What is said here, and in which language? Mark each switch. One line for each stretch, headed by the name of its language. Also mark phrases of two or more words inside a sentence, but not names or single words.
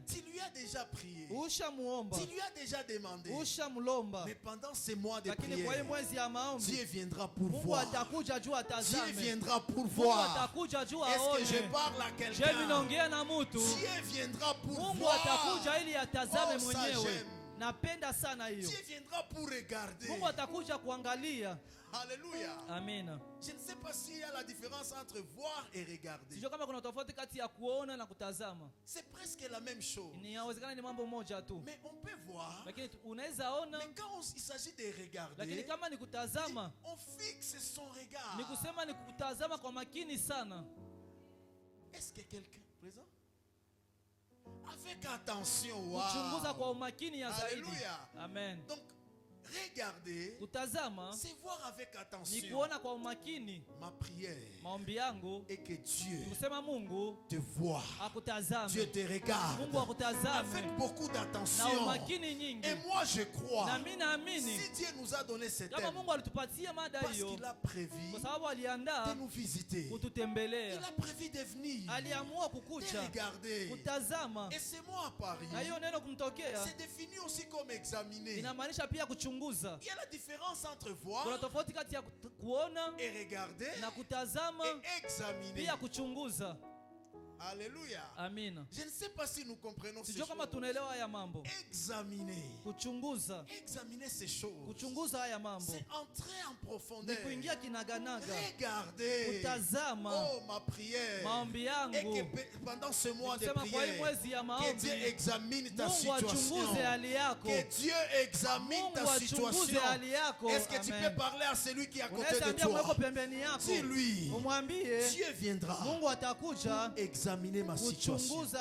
French: Tu lui as déjà prié. Tu lui as déjà demandé. Mais pendant ces mois de prière, Dieu viendra pour voir. Dieu viendra pour voir. Est-ce que je parle à quelqu'un? Dieu viendra pour voir. Oh, ça j'aime.
Swahili: Napenda sana hiyo.
French: Dieu viendra pour regarder.
Swahili: Mungu atakuja kuangalia.
French: Alléluia. Amen. Je ne sais pas s'il y a la différence entre voir et regarder.
Swahili: Sijui kama kuna tofauti kati ya kuona na kutazama.
French: C'est presque la même chose.
Swahili: Inawezekana ni mambo moja tu.
French: Mais on peut voir.
Swahili: Lakini unaweza ona.
French: Mais quand il s'agit de regarder,
Swahili: lakini kama ni kutazama,
French: on fixe son regard.
Swahili: Ni kusema ni kutazama kwa makini sana.
French: Est-ce que quelqu'un présent? Avec attention. Wow.
Swahili: Kuchunguza kwa umakini ya zaidi.
French: Alléluia. Amen. Donc regarder,
Swahili: kutazama,
French: c'est voir avec attention.
Swahili: Ni kuona kwa umakini.
French: Ma prière,
Swahili: maombi yangu,
French: et que Dieu
Swahili: kusema Mungu
French: te voit.
Swahili: Akutazame.
French: Dieu te regarde.
Swahili: Mungu akutazame.
French: Avec beaucoup d'attention.
Swahili: Na umakini nyingi.
French: Et moi je crois.
Swahili: Na mimi naamini.
French: Si Dieu nous a donné cette
Swahili: kama Mungu alitupatia mada hiyo.
French: Parce qu'il a prévu.
Swahili: Kwa sababu aliandaa
French: de nous visiter.
Swahili: Kututembelea.
French: Il a prévu de venir.
Swahili: Aliamua kukuja.
French: De regarder.
Swahili: Kutazama.
French: Et c'est moi à Paris.
Swahili: Na hiyo neno kumtokea.
French: C'est défini aussi comme examiner.
Swahili: Inamaanisha pia kuchunguza.
French: Il y a la différence entre voir
Swahili: kuna tofauti kati ya kuona
French: et regarder
Swahili: na kutazama
French: et examiner.
Swahili: Pia kuchunguza.
French: Alléluia.
Swahili: Amina.
French: Je ne sais pas si nous comprenons ces choses.
Swahili: Kama tunaelewa haya mambo.
French: Examiner.
Swahili: Kuchunguza.
French: Examiner ces choses.
Swahili: Kuchunguza haya mambo.
French: C'est entrer en profondeur.
Swahili: Ni kuingia kinaganaga.
French: Regarder.
Swahili: Kutazama.
French: Oh ma prière.
Swahili: Maombi yangu.
French: Et que pendant ce mois de prière, que Dieu examine ta situation. Que Dieu examine ta situation. Est-ce que tu peux parler à celui qui est à côté de toi? Dis-lui. Dieu viendra. Examiner ma situation.